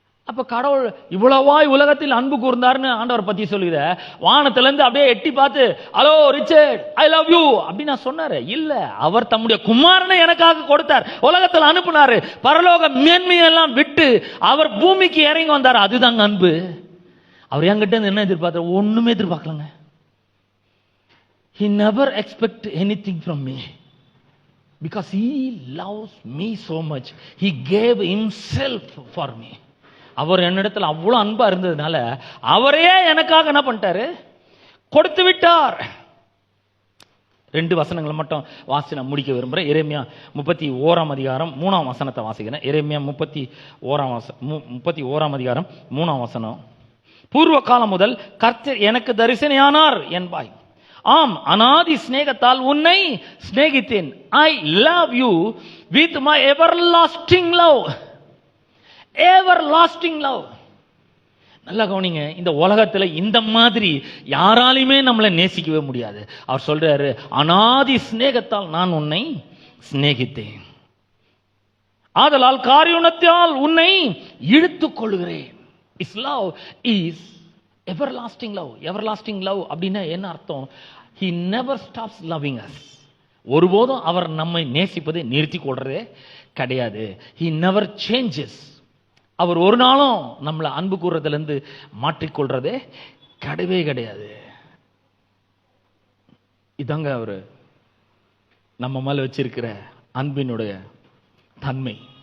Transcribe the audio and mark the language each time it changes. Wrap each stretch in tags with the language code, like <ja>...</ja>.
<ta>அப்ப கடவுள் இவ்வளவாய் உலகத்தில் அன்பு கூர்ந்தார்னு ஆண்டவர் பத்தி சொல்லுகிற, வானத்துல இருந்து அப்படியே எட்டி பார்த்து hello Richard</ta> <en>I love you</en> <ta>அப்படி நான் சொன்னாரு இல்ல. அவர் தம்முடைய குமாரனை எனக்காக கொடுத்தார், உலகத்தில் அனுப்பினாரு, பரலோக மேன்மையெல்லாம் விட்டு அவர் பூமிக்கு இறங்கி வந்தார். அதுதாங்க அன்பு. அவர் என்கிட்ட இருந்து என்ன எதிர்பார்த்தார்? ஒண்ணுமே எதிர்பார்க்கலங்க.</ta> <en>He never expect anything from me because he loves me so much. He gave himself for me.</en> <ta>அவர் என்னிடத்தில் அவ்வளவு அன்பா இருந்ததுனால அவரே எனக்காக என்ன பண்ணிட்டாரு? கொடுத்து விட்டார். 2 வசனங்களை மட்டும் வாசி நான் முடிக்க விரும்புறேன். எரேமியா 31 அதிகாரம் 3ஆம் வசனத்தை வாசிக்கிறேன். எரேமியா 31 அதிகாரம் 3ஆம் வசனம். பூர்வ காலம் முதல் கர்த்தர் எனக்கு தரிசனையானார் என்பாய். ஆம், அநாதி சிநேகத்தால் உன்னை சிநேகித்தேன்.</ta> <en>I love you with my everlasting love. Everlasting love.</en> <ta>நல்லா கவனிங்க, இந்த உலகத்துல இந்த மாதிரி யாராலையுமே நம்மளை நேசிக்கவே முடியாது. அவர் சொல்றாரு, அநாதி சிநேகத்தால் நான் உன்னை சிநேகித்தேன், ஆதலால் காரியுணத்தால் உன்னை இழுத்துக் கொள்கிறேன்.</ta> <en>Is love is everlasting love. everlasting love</en> <ta>அப்படின்னா என்ன அர்த்தம்?</ta> <en>he never stops loving us.</en> <ta>ஒருபோதும் அவர் நம்மை நேசிப்பதை நிறுத்தி கொள்றதே கிடையாது.</ta> <en>he never changes.</en> <ta>அவர் ஒரு நாளும் நம்மளை அன்பு கூறுறதுல இருந்து மாற்றிக்கொள்றதே கிடையவே கிடையாது. இதாங்க அவரு நம்ம மேல வச்சிருக்கிற அன்பினுடைய தன்மை.</ta>